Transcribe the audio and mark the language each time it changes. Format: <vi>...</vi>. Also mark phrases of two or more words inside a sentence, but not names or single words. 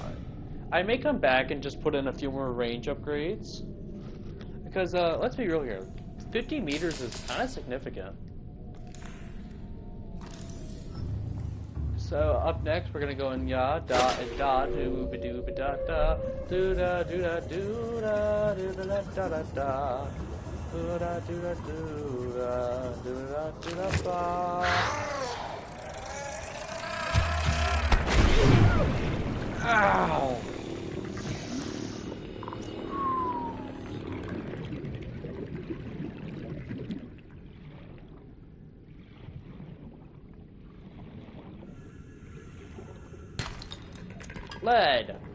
<en>I may come back and just put in a few more range upgrades, because let's be real here, 50 meters is kind of significant. So up next, we're gonna go in ya da and da do ba do ba da da do da do da do da do da da da da do da do da do da do da do da ba. Ow! Lead.</en>